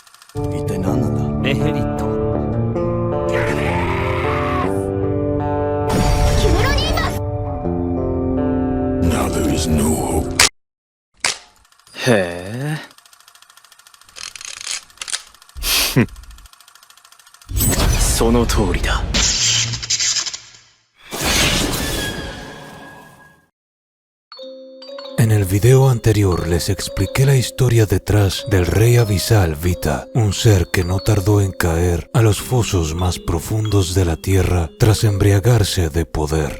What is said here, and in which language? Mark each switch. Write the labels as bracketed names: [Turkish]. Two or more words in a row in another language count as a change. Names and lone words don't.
[Japanese] 一体何なんだ。ネヘリット。キメロニーバス。 [English] Now there is no hope. [Japanese] へえ。その通りだ。 [Spanish] En el video anterior les expliqué la historia detrás del Rey Abisal Vita, un ser que no tardó en caer a los fosos más profundos de la tierra tras embriagarse de poder.